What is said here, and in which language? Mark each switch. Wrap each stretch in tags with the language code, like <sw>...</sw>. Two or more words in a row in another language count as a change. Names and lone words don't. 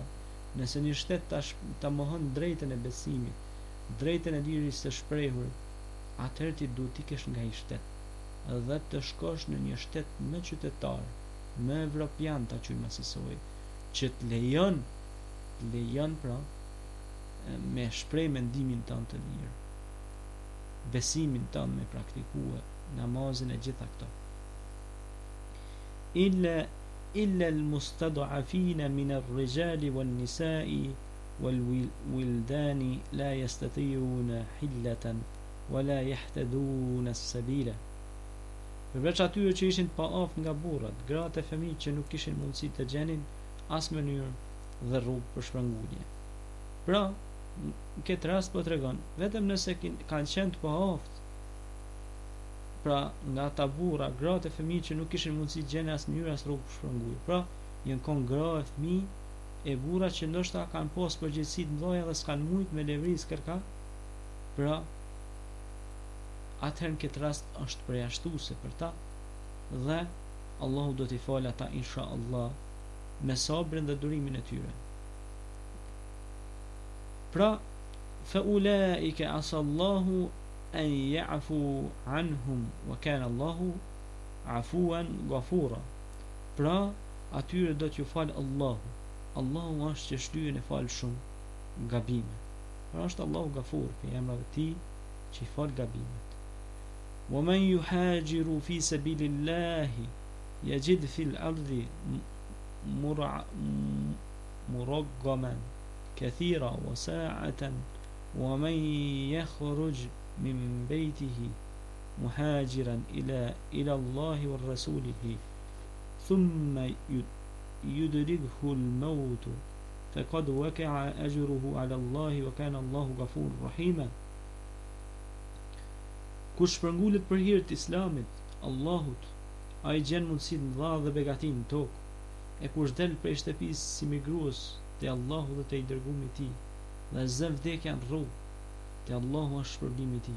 <sq>Nëse një shtet ta mohon drejtën e besimit, drejtën e liris të shprehur, atëherë ti duhet t'i kesh nga i shtet dhe të shkosh në një shtet më qytetar, më evropian ta quajmë asaj, që të lejon pra me shpreh mendimin tënd të lirë, besimin tënd me praktikue, namazin e gjitha këto.</sq> <ar>إلا المستضعفين من الرجال والنساء والولدان لا يستطيعون حيلة ولا يهتدون السبيل.</ar> <sq>Përveç atyre që ishin pa aftë nga burrat, gratë e fëmijët që nuk kishin mundësi të gjenin as mënyrë dhe rrugë për shpërngulje. Pra, në këtë rast po tregon, vetëm nëse kanë qenë të pa aftë, pra nga ata burra, gratë e fëmijët që nuk kishin mundësi të gjenin as mënyrë as rrugë për shpërngulje. Pra, janë kon gra e fëmijë e burra që ndoshta kanë pas përgjegjësi të mëdha dhe s'kan mujt me levriz kërka. Pra, atëherë në këtë rast është përjashtuese për ta dhe Allahu do t'i falë ata</sq> <ar>إن شاء الله</ar> <sq>me sabrin dhe durimin e tyre. Pra,</sq> <ar>فأولئك عسى الله أن يعفو عنهم وكان الله عفوا غفورا.</ar> <sq>Pra, atyre do t'ju falë Allahu. Allahu është që shlyen e falë shumë gabime. Pra është Allahu Ghafur, për emrave të tij që i fal gabimet.</sq> <ar>ومن يهاجر في سبيل الله يجد في الأرض مرغما كثيرا وساعة ومن يخرج من بيته مهاجرا إلى الله ورسوله ثم يدركه الموت فقد وقع أجره على الله وكان الله غفور رحيما.</ar> <sq>Kush shpërngulet për hir të Islamit, Allahut, ai gjen mundësi të mëdha dhe begati në tokë. E kush del prej shtëpisë si migrues te Allahu dhe te i dërguari i tij, dhe zën vdekja në rrugë, te Allahu është shpërblimi i tij.</sq>